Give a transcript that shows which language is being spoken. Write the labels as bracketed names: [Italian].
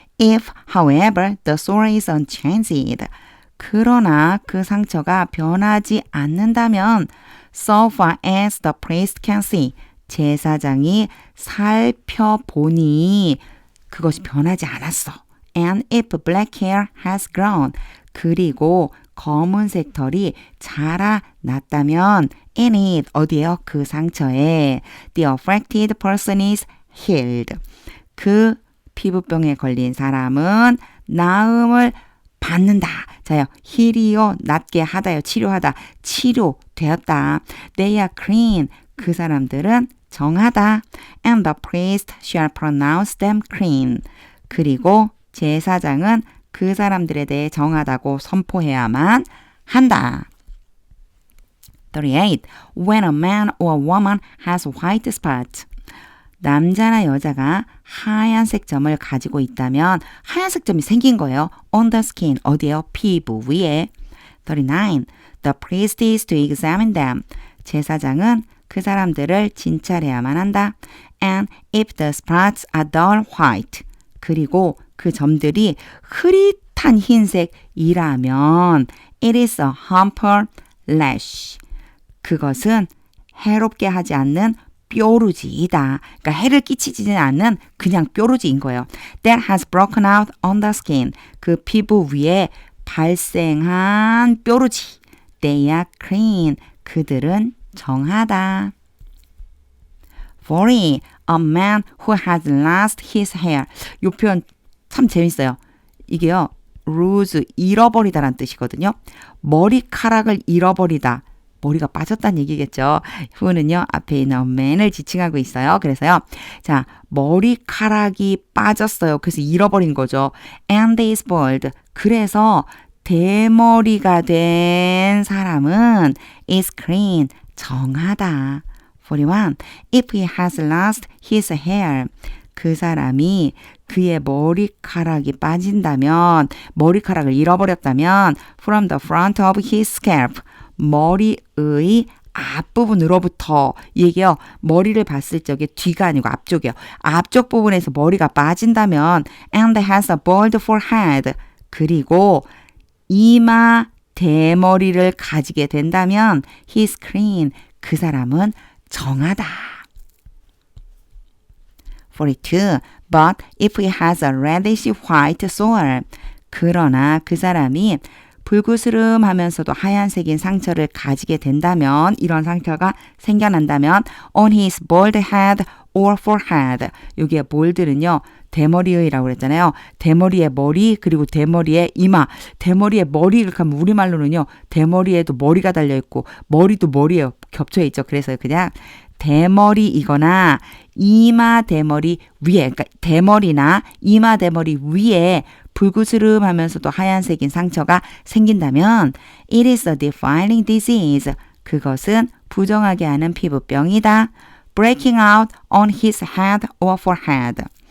[English] If, however, the sore is unchanged. [Korean] 그러나 그 상처가 변하지 않는다면 [English] so far as the priest can see. [Korean] 제사장이 살펴보니 그것이 변하지 않았어. [English] And if black hair has grown. [Korean] 그리고 검은색 털이 자라났다면 [English] in it, [Korean] 어디에요? 그 상처에 [English] the affected person is healed. [Korean] 그 피부병에 걸린 사람은 나음을 받는다. 자, 자요, heal이요, 낫게 하다요, 치료하다, 치료되었다. [English] They are clean. [Korean] 그 사람들은 정하다. [English] And the priest shall pronounce them clean. [Korean] 그리고 제사장은 그 사람들에 대해 정하다고 선포해야만 한다. [English] 38. When a man or woman has white spots. [Korean] 남자나 여자가 하얀색 점을 가지고 있다면 하얀색 점이 생긴 거예요. [English] On the skin. [Korean] 어디에요? 피부 위에. 39. [English] The priest is to examine them. [Korean] 제사장은 그 사람들을 진찰해야만 한다. [English] And if the spots are dull white. [Korean] 그리고 그 점들이 흐릿한 흰색이라면 [English] it is a harmful lash. [Korean] 그것은 해롭게 하지 않는 뾰루지이다. 그러니까 해를 끼치지는 않는 그냥 뾰루지인 거예요. [English] That has broken out on the skin. [Korean] 그 피부 위에 발생한 뾰루지. [English] They are clean. [Korean] 그들은 정하다. [English] 40. A man who has lost his hair. [Korean] 이 표현 참 재밌어요. 이게요. lose, 잃어버리다라는 뜻이거든요. 머리카락을 잃어버리다. 머리가 빠졌다는 얘기겠죠. who는요. 앞에 있는 a man을 지칭하고 있어요. 그래서요. 자, 머리카락이 빠졌어요. 그래서 잃어버린 거죠. [English] And is bald. [Korean] 그래서 대머리가 된 사람은 [English] is clean. [Korean] 정하다. [English] 41. If he has lost his hair. [Korean] 그 사람이 그의 머리카락이 빠진다면, 머리카락을 잃어버렸다면 [English] from the front of his scalp. [Korean] 머리의 앞부분으로부터 얘기요. 머리를 봤을 적에 뒤가 아니고 앞쪽이요. 앞쪽 부분에서 머리가 빠진다면 [English] and has a bald forehead. [Korean] 그리고 이마 대머리를 가지게 된다면 [English] he's clean. [Korean] 그 사람은 정하다. [English] 42. But if he has a reddish white sore. [Korean] 그러나 그 사람이 불구스름하면서도 하얀색인 상처를 가지게 된다면, 이런 상처가 생겨난다면 [English] on his bald head or forehead. [Korean] 여기에 bold는요. 대머리의라고 그랬잖아요. 대머리의 머리, 그리고 대머리의 이마. 대머리의 머리 이렇게 하면 우리말로는요. 대머리에도 머리가 달려있고 머리도 머리에 겹쳐 있죠. 그래서 그냥 대머리이거나 이마 대머리 위에, 그러니까 대머리나 이마 대머리 위에 불구스름하면서도 하얀색인 상처가 생긴다면 [English] it is a defiling disease. [Korean] 그것은 부정하게 하는 피부병이다. [English] breaking out on his head or forehead.